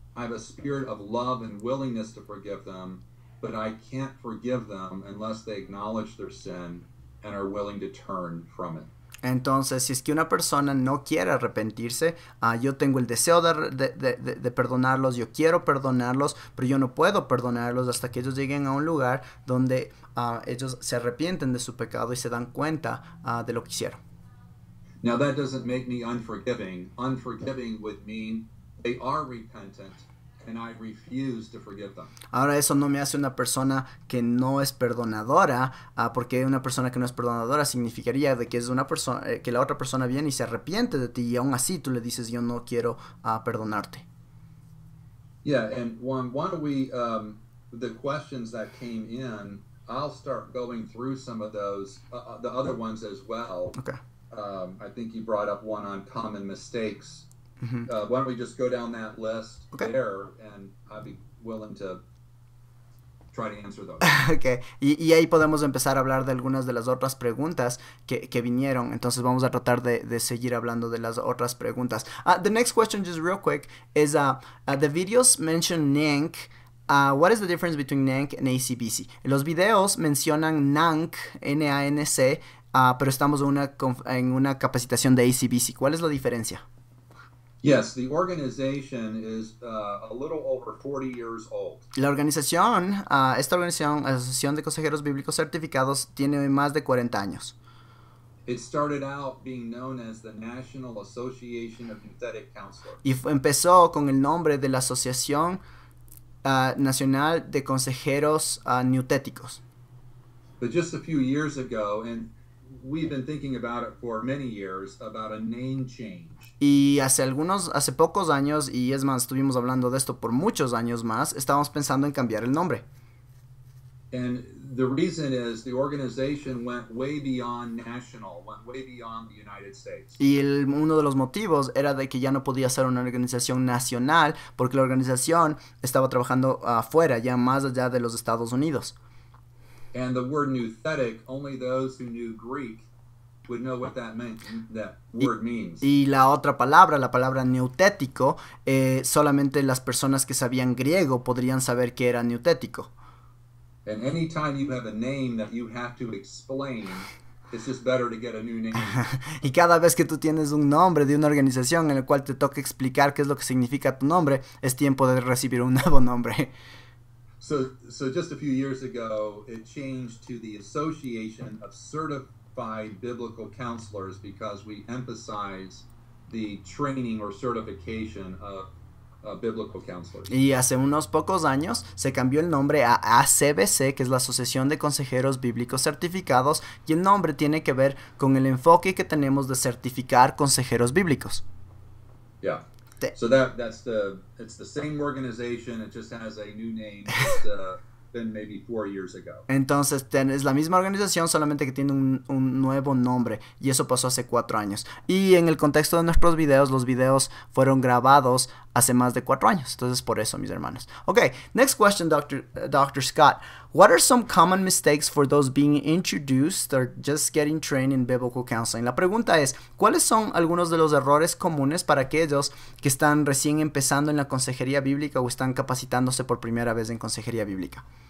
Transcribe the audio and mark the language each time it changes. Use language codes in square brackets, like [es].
[en] I have a spirit of love and willingness to forgive them, but I can't forgive them unless they acknowledge their sin and are willing to turn from it. [es] Entonces, si es que una persona no quiere arrepentirse, yo tengo el deseo de perdonarlos, yo quiero perdonarlos, pero yo no puedo perdonarlos hasta que ellos lleguen a un lugar donde ellos se arrepienten de su pecado y se dan cuenta de lo que hicieron. [en] Now that doesn't make me unforgiving. Unforgiving would mean they are repentant and I refuse to forgive them. [es] Ahora eso no me hace una persona que no es perdonadora, porque una persona que no es perdonadora significaría de que es una persona que la otra persona viene y se arrepiente de ti y aún así tú le dices yo no quiero perdonarte. [en] Yeah, and why don't we the questions that came in, I'll start going through some of those, the other ones as well. Okay. I think you brought up one on common mistakes. Why don't we just go down that list there, and I'd be willing to try to answer those. Okay. [es] Y ahí podemos empezar a hablar de algunas de las otras preguntas que vinieron. Entonces vamos a tratar de seguir hablando de las otras preguntas. [en] The next question, just real quick, is the videos mention NANC. What is the difference between NANC and ACBC? [es] Los videos mencionan NANC, N-A-N-C, pero estamos en una capacitación de ACBC. ¿Cuál es la diferencia? [en] Yes, the organization is a little over 40 years old. [es] La organización, esta organización, Asociación de Consejeros Bíblicos Certificados, tiene más de 40 años. [en] It started out being known as the National Association of Nouthetic Counselors. [es] Y empezó con el nombre de la Asociación Nacional de Consejeros Neutéticos. [en] But just a few years ago, and we've been thinking about it for many years about a name change. [es] Y hace pocos años, y es más, estuvimos hablando de esto por muchos años más, estábamos pensando en cambiar el nombre. [en] And the reason is the organization went way beyond national, went way beyond the United States. [es] Y uno de los motivos era de que ya no podía ser una organización nacional porque la organización estaba trabajando afuera, ya más allá de los Estados Unidos. [en] And the word nouthetic, only those who knew Greek would know what that word means. [es] Y la otra palabra, la palabra neutético, solamente las personas que sabían griego podrían saber qué era neutético. [en] And anytime you have a name that you have to explain, it's just better to get a new name. [es] Y cada vez que tú tienes un nombre de una organización en el cual te toca explicar qué es lo que significa tu nombre, es tiempo de recibir un nuevo nombre. [en] So just a few years ago, it changed to the Association of Certified Biblical Counselors because we emphasize the training or certification of biblical counselors. [es] Y hace unos pocos años se cambió el nombre a ACBC, que es la Asociación de Consejeros Bíblicos Certificados, y el nombre tiene que ver con el enfoque que tenemos de certificar consejeros bíblicos. [en] Yeah. So it's the same organization, it just has a new name. It's been maybe 4 years ago. [es] Entonces es la misma organización, solamente que tiene un nuevo nombre, y eso pasó hace 4 años. Y en el contexto de nuestros videos, los videos fueron grabados hace más de 4 años. Entonces por eso, mis hermanos. [en] Okay, next question, Dr. Scott. What are some common mistakes for those being introduced or just getting trained in biblical counseling? [es] La pregunta es, ¿cuáles son algunos de los errores comunes para aquellos que están recién empezando en la consejería bíblica o están capacitándose por primera vez en consejería bíblica?